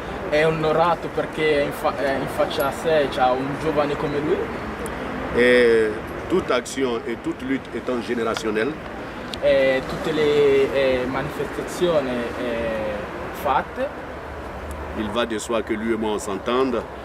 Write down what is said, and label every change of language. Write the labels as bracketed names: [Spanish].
[Italian] È onorato perché in faccia a sé c'ha un giovane come lui. [French] et toute action et toute lutte étant générationnelle, [Italian] Tutte le manifestazioni fatte [French] il va de soi que lui et moi on s'entende